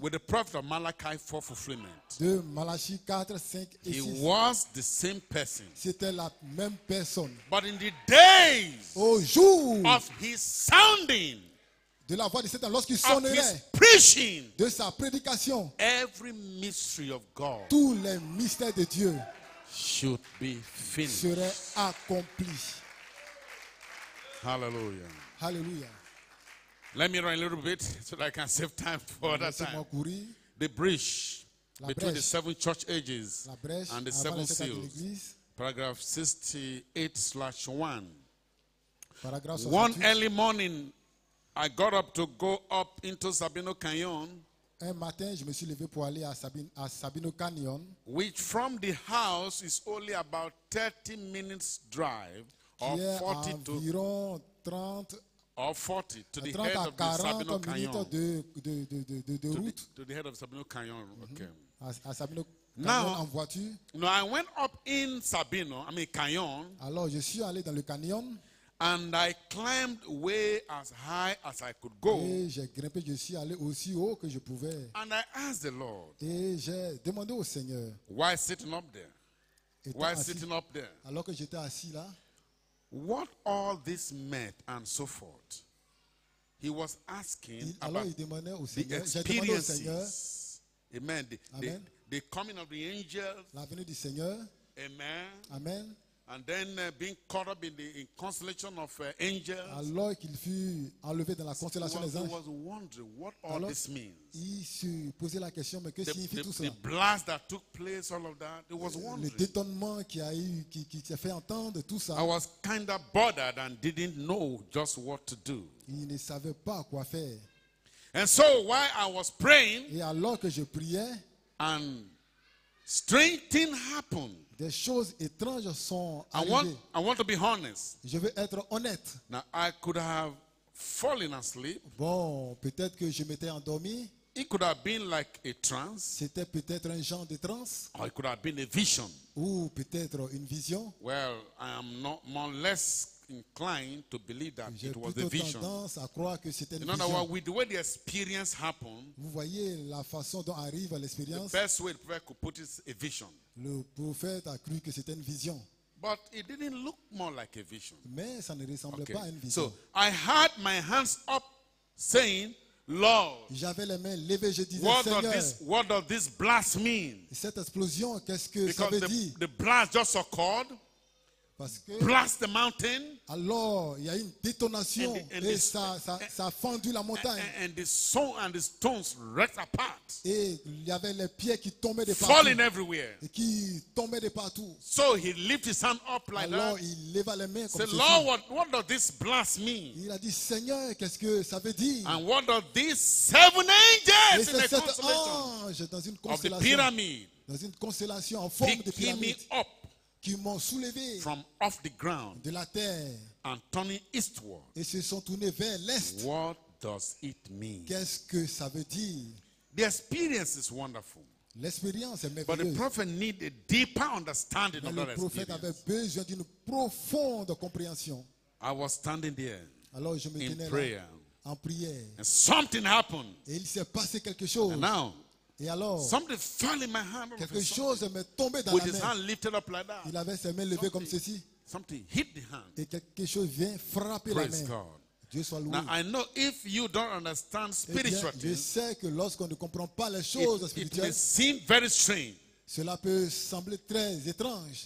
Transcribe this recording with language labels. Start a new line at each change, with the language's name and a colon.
English: with the prophet of Malachi for fulfillment.
French: de Malachie 4, 5 et
English: He
French: 6.
English: was the same person.
French: C'était la même personne.
English: But in the days
French: Au jour
English: of his sounding,
French: de la voix de 7 anges, lorsqu'il
English: of his
French: sonnerait
English: preaching,
French: de sa prédication,
English: every mystery of God
French: tous les mystères de Dieu
English: should be finished.
French: seraient accomplis.
English: Hallelujah.
French: Alléluia.
English: Let me run a little bit so that I can save time for other
French: Laissez-moi
English: time.
French: courir.
English: The breach
French: La
English: between the
French: brèche.
English: 7 church ages
French: La brèche
English: and the
French: avant les 7 âges de
English: seals.
French: l'Église.
English: Paragraph 68/1.
French: Paragraphe
English: One
French: 68.
English: early morning, I got up to go up into Sabino Canyon,
French: Un matin, je me suis levé pour aller à Sabino Canyon,
English: which from the house is only about 30 minutes drive or
French: qui est
English: 40 to
French: environ 30
English: or 40 to the
French: 30
English: head
French: à
English: of the Sabino
French: 40 minutes
English: Canyon.
French: de route
English: To the head of Sabino Canyon. Okay.
French: à Sabino
English: Now-
French: Canyon en voiture.
English: No, I went up in Canyon,
French: Alors, je suis allé dans le canyon
English: and I climbed way as high as I could go.
French: et j'ai grimpé, je suis allé aussi haut que je pouvais.
English: And I asked the Lord,
French: Et j'ai demandé au Seigneur,
English: why sitting up there?
French: étant
English: Why
French: assis-
English: sitting up there?
French: alors que j'étais assis là,
English: What all this meant and so forth. He was asking
French: alors
English: about
French: il demandait au
English: the
French: Seigneur, j'ai demandé au Seigneur
English: experiences. Amen.
French: Amen.
English: The coming of the angels.
French: la venue du Seigneur.
English: Amen.
French: Amen.
English: and then being caught up in the constellation of angels,
French: alors qu'il fut enlevé dans la
English: he
French: constellation des anges,
English: was wondering what all
French: alors
English: this means.
French: il se posait la question, mais que signifie tout
English: The
French: cela?
English: blast that took place, all of that, he was
French: Le
English: wondering.
French: détonnement qui a eu, qui s'est fait entendre, tout ça,
English: I was kind of bothered and didn't know just what to do.
French: il ne savait pas quoi faire.
English: And so while I was praying,
French: Et alors que je priais,
English: and strange things happened.
French: des choses étranges sont
English: I
French: arrivées.
English: want to be honest.
French: Je veux être honnête.
English: Now, I could have fallen asleep.
French: Bon, peut-être que je m'étais endormi.
English: It could have been like a trance,
French: C'était peut-être un genre de transe
English: or it could have been a vision.
French: ou peut-être une vision.
English: Well, I am not more or less inclined to believe that
French: J'ai
English: it was a
French: plutôt
English: vision.
French: tendance à croire que c'était une
English: In other
French: vision.
English: words, with the way the experience happened,
French: Vous voyez la façon dont arrive
English: the
French: l'expérience.
English: best way the prophet could put it is a vision.
French: Le prophète a cru que c'était une vision.
English: But it didn't look more like a vision.
French: Mais ça ne ressemblait
English: Okay.
French: pas à une vision.
English: So I had my hands up saying, Lord,
French: J'avais les mains levées, je disais,
English: what
French: Seigneur,
English: does this blast mean?
French: cette explosion, qu'est-ce que ça
English: Because
French: veut dire?
English: the blast just occurred,
French: Parce que
English: blast the mountain,
French: alors, il y a une détonation
English: And
French: et
English: the-
French: ça a fendu la montagne.
English: and the stones wrecked apart,
French: Et il y avait les pieds qui tombaient de
English: falling
French: partout.
English: everywhere.
French: Et qui tombaient de partout.
English: So he lifted his hand up like
French: Alors,
English: that.
French: il leva les mains comme
English: Said,
French: ceci.
English: Lord, what does this blast mean?
French: Il a dit, Seigneur, qu'est-ce que ça veut dire?
English: And what does these 7
French: Et
English: angels in
French: c'est
English: the
French: cet
English: constellation
French: ange dans une
English: of the
French: constellation,
English: pyramid
French: dans une constellation en forme de
English: picking me
French: pyramide,
English: up
French: qui m'ont soulevé
English: from off the ground
French: de la terre
English: and turning eastward?
French: et se sont tournés vers l'est.
English: What does it mean?
French: Qu'est-ce que ça veut dire?
English: The experience is wonderful,
French: L'expérience est
English: but the
French: merveilleuse.
English: prophet need a deeper understanding
French: Mais
English: of
French: le
English: that
French: prophète avait
English: experience.
French: besoin d'une profonde compréhension.
English: I was standing there
French: Alors je me
English: in
French: tenais là
English: prayer,
French: en prière.
English: and something happened.
French: Et il s'est passé quelque chose.
English: And now,
French: Et alors,
English: something fell in my hand. All of a
French: quelque
English: sudden,
French: chose m'est tombé dans
English: with
French: la
English: his
French: main.
English: hand lifted up like that.
French: Il avait ses mains levées comme ceci.
English: Something hit the hand.
French: Et quelque chose vient frapper la
English: Praise God.
French: Dieu soit loué.
English: Now, I know if you don't understand
French: Eh bien,
English: spiritual
French: je
English: things,
French: sais que lorsqu'on ne comprend pas les choses
English: it may
French: spirituelles,
English: seem very strange.
French: cela peut sembler très étrange.